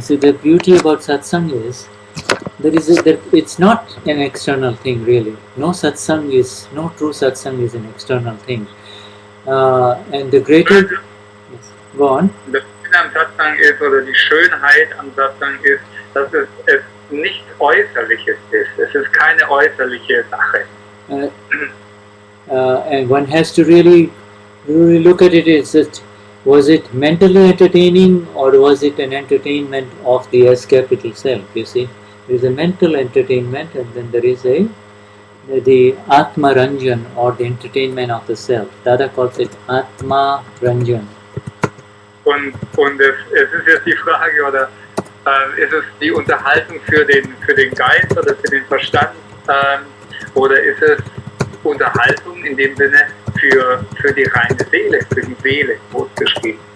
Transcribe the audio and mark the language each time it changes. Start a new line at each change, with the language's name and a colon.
English: So the beauty about satsang is that it's not an external thing really. No true satsang is an external thing. And the greater. Yes, go on.
German: Das Schöne am Satsang ist, oder die Schönheit am Satsang ist, dass es nichts Äußerliches ist. Es ist keine äußerliche Sache.
English: And one has to really look at it. Was it mentally entertaining, or was it an entertainment of the S capital self? You see, there is a mental entertainment, and then there is the Atma Ranjan, or the entertainment of the self. Dada calls it Atma Ranjan.
German: Und es ist jetzt die Frage, oder ist es die Unterhaltung für den Geist oder für den Verstand, oder ist es Unterhaltung in dem Sinne für die reine Seele, für die Seele, groß geschrieben?